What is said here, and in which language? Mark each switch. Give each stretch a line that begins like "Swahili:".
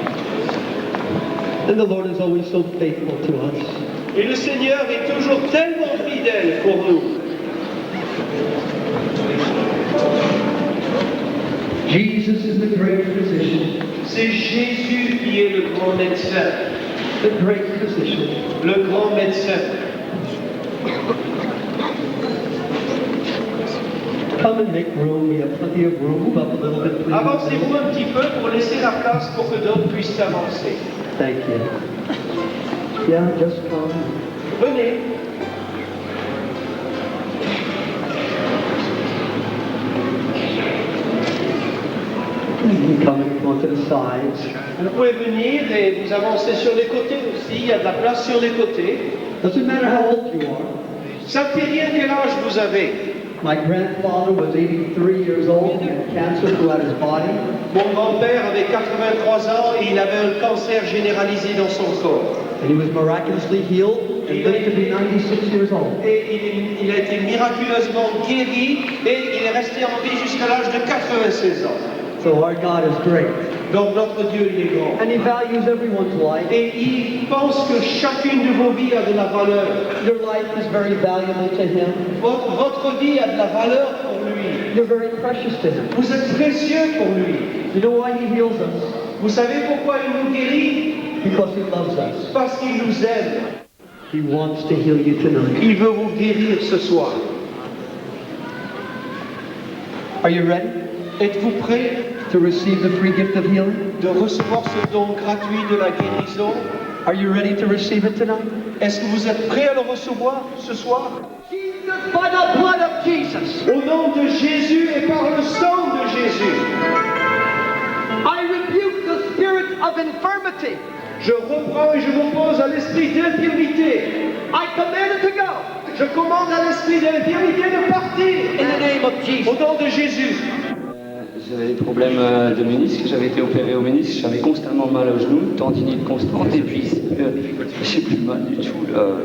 English: And the Lord is always so faithful to us.
French: Et le Seigneur est toujours tellement fidèle pour nous.
English: Jesus is the great physician.
French: C'est Jésus qui est le grand médecin.
English: The great physician.
French: Le grand médecin.
English: Come and make room. We have plenty of room. Move up a little bit, please.
French: Avancez-vous un petit peu pour laisser la place pour que d'autres puissent avancer.
English: Thank you. Yeah, just come.
French: Venez.
English: You can come and come on to the sides.
French: Vous pouvez venir et vous avancez sur les côtés aussi. Il y a de la place sur les côtés.
English: Doesn't matter how old you are.
French: Ça ne fait rien quel âge vous avez.
English: My grandfather was 83 years old and had cancer throughout his body.
French: Mon grand-père avait 83 ans et il avait un cancer généralisé dans son corps.
English: And he was miraculously healed and lived to be 96 years old.
French: Et il a été miraculeusement guéri et il est resté en vie jusqu'à l'âge de 96 ans.
English: So our God is great.
French: Donc notre Dieu, il est grand.
English: And he values everyone's life.
French: Et il pense que chacune de vos vies a de la valeur.
English: Your life is very valuable to him.
French: Votre vie a de la valeur pour lui.
English: You're very precious to him.
French: Vous êtes précieux pour lui.
English: You know why he heals us?
French: Vous savez pourquoi il nous guérit?
English: Because he loves us.
French: Parce qu'il nous aime.
English: He wants to heal you tonight.
French: Il veut vous guérir ce soir.
English: Are you ready?
French: Êtes-vous prêts
English: to receive the free gift of healing?
French: De recevoir ce don gratuit de la guérison?
English: Are you ready to receive it tonight?
French: Est-ce que vous êtes prêts à le recevoir ce soir?
English: Jesus, by the blood of Jesus.
French: Au nom de Jésus et par le sang de Jésus.
English: I rebuke the spirit of infirmity.
French: Je reprends et je m'oppose à l'esprit d'infirmité.
English: I command it to go.
French: Je commande à l'esprit d'infirmité de partir.
English: In the name of Jesus.
French: Au nom de Jésus. J'avais des problèmes de ménisque, j'avais été opéré au ménisque, j'avais constamment mal au genou, tendinite constante, et puis j'ai plus mal du tout là.